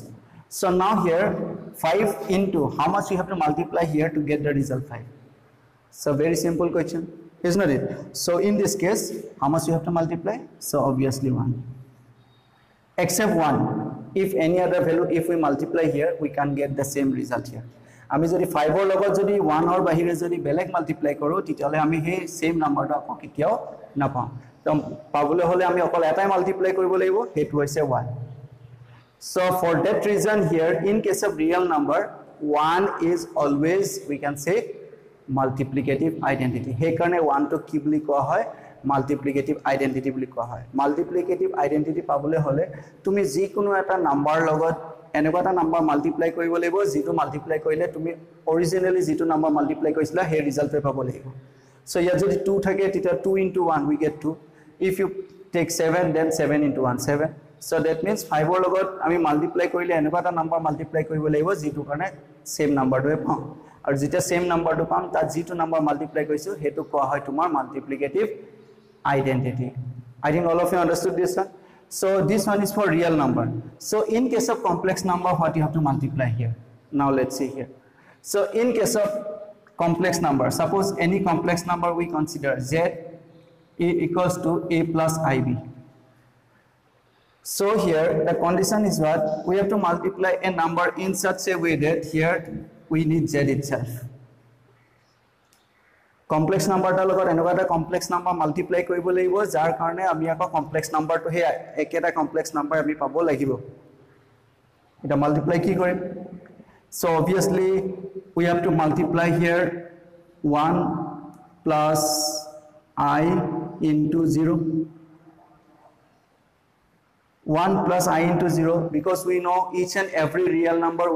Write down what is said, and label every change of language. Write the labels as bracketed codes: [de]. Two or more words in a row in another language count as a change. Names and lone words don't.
[en] So now here 5 into how much you have to multiply here to get the result 5. So very simple question, isn't it? So in this case, how much you have to multiply? So obviously 1. Except 1. If any other value, if we multiply here, we can get the same result here. [as] আমি যদি 5 ৰ লগত যদি 1 ৰ বাহিৰে যদি বেলেগ মাল্টিপ্লাই কৰো তেতিয়ালে আমি সেই [en] same number [as] আকৌ কেতিয়াও নাপাম তো পাবলৈ হলে আমি অকল এটাই মাল্টিপ্লাই কৰিব লাগিব হেতু হৈছে 1 [en] so for that reason here in case of real number 1 is always we can say multiplicative identity [as] हे কাৰণে 1 to কি বুলি কোৱা হয় [en] multiplicative identity [as] বুলি কোৱা হয় [en] multiplicative identity [as] পাবলৈ হলে তুমি যি কোনো এটা নাম্বাৰ লগত এনেকুৱা এটা [en] number multiply [as] কৰিব লাগিব যেটো মাল্টিপ্লাই কৰিলে তুমি অৰিজিনালি যেটো [en] number multiply [as] কৰিছিলা হে ৰিজাল্টটো পাব লাগিব সো ইয়া যদি 2 থাকে তেতিয়া 2 [en] into 1 we get 2 if you take 7 then 7 into 1 7 so that means [as] 5 ৰ লগত আমি মাল্টিপ্লাই কৰিলে এনেকুৱা এটা [en] number multiply [as] কৰিব লাগিব যেটো কাৰণে [en] same number [as] পাম আৰু যেতিয়া [en] same number [as] পাম তাত যেটো [en] number multiply [as] কৰিছো হেতু কোৱা হয় তোমাৰ [en] multiplicative identity I think all of you understood this one so this one is for real number so in case of complex number what you have to multiply here now let's see here so in case of complex number suppose any complex number we consider z equals to a plus ib so here the condition is what we have to multiply a number in such a way that here we need z itself complex number [as] টা লগত এনেকুৱা টা [en] complex number multiply [as] কৰিব লাগিব যাৰ কাৰণে আমি আকৌ [en] complex number [as] টো হে একেটা [en] complex number [as] আমি পাব লাগিব এটা multiply কি কৰিম [en] so obviously we have to multiply here 1 plus I into 0 1 plus I into 0 because we know each and every real number we